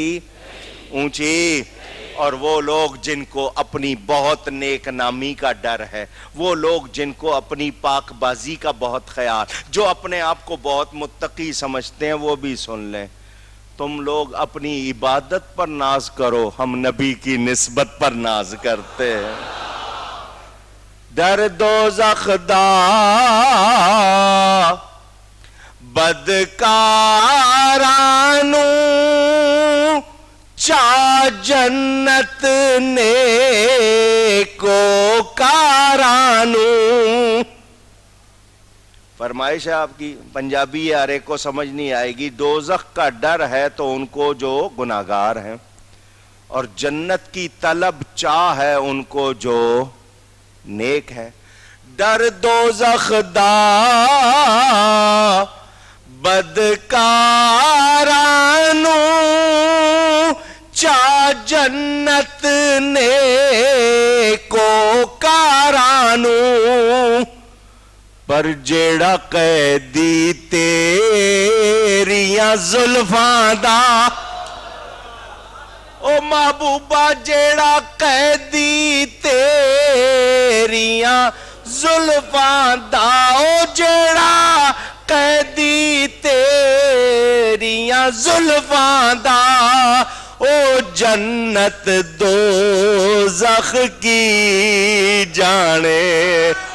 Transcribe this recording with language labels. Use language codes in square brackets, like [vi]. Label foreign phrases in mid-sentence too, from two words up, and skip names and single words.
[ur] اونچی اور وہ لوگ جن کو اپنی بہت نیک نامی کا ڈر ہے، وہ لوگ جن کو اپنی پاک بازی کا بہت خیال، جو اپنے آپ کو بہت متقی سمجھتے ہیں، وہ بھی سن لیں۔ تم لوگ اپنی عبادت پر ناز کرو، ہم نبی کی نسبت پر ناز کرتے ہیں۔ [pa] در دوزخ دا بدکارانو چا جنت نیکو کارانو۔ [ur] فرمائش ہے آپ کی، پنجابی ہر ایک کو سمجھ نہیں آئے گی۔ دوزخ کا ڈر ہے تو ان کو جو گناہگار ہیں، اور جنت کی طلب چاہ ہے ان کو جو نیک ہے۔ [pa] ڈر دوزخ دا بدکارانو چا جنت نیکو کارانو، پر جیڑا قیدی تیریاں زلفاں دا، او محبوبہ جیڑا قیدی تیریاں زلفاں دا، او جیڑا قیدی تیریاں زلفاں دا، او جنت دوزخ کی جانے۔